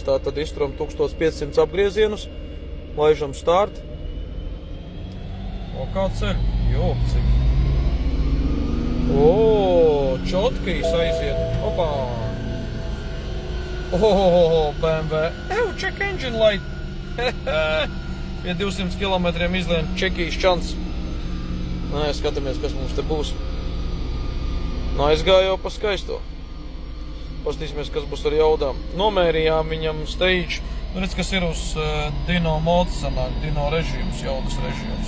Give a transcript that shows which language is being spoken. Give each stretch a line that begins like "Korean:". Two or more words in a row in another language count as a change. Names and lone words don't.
Latvian: Tā tad izturam 1500 apgriezienus, laižam start. O, kā ceļ? Jok, cik. O, čotkīs aiziet. Opā. O, BMW.
English: Check engine light.
Latvian: Pie 200 km izlien čekīs čants. Nē, skatāmies, kas mums te būs. Aizgāja jau pa skaisto. Pastīsimies, kas būs ar jaudām. Nomērījām viņam stage. Redz, kas ir uz Dino mods, sanāk, Dino režīms, jaudas režīms.